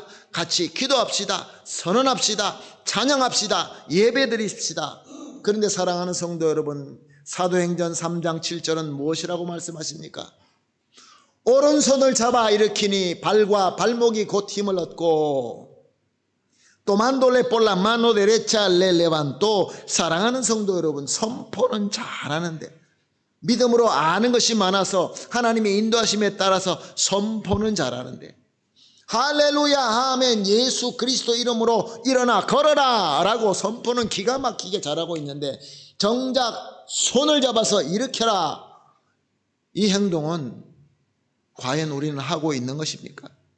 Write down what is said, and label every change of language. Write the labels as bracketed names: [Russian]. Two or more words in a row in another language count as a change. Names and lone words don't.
[Korean] 같이 기도합시다. 선언합시다. 찬양합시다. 예배드립시다. 그런데 사랑하는 성도 여러분, 사도행전 3장 7절은 무엇이라고 말씀하십니까? 오른손을 잡아 일으키니 발과 발목이 곧 힘을 얻고 [Spanish] tomándole por la mano derecha le levantó. [Korean] 사랑하는 성도 여러분, 선포는 잘하는데 믿음으로 아는 것이 많아서 하나님의 인도하심에 따라서 선포는 잘하는데 할렐루야 아멘 예수 그리스도 이름으로 일어나 걸어라 라고 선포는 기가 막히게 잘하고 있는데 정작 손을 잡아서 일으켜라, 이 행동은 과연 우리는 하고 있는 것입니까?